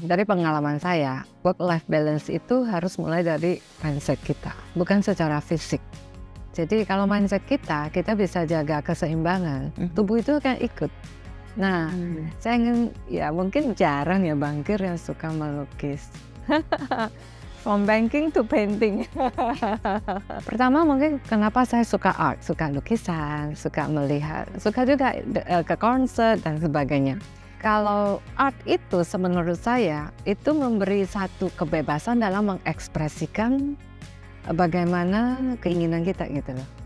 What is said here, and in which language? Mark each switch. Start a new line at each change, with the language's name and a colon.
Indonesian: Dari pengalaman saya, work-life balance itu harus mulai dari mindset kita, bukan secara fisik. Jadi kalau mindset kita bisa jaga keseimbangan, tubuh itu akan ikut. Nah, saya ingin, ya mungkin jarang ya bankir yang suka melukis.
English: From banking to painting.
Indonesian: Pertama mungkin kenapa saya suka art, suka lukisan, suka melihat, suka juga ke konser dan sebagainya. Kalau art itu menurut saya itu memberi satu kebebasan dalam mengekspresikan bagaimana keinginan kita gitu loh.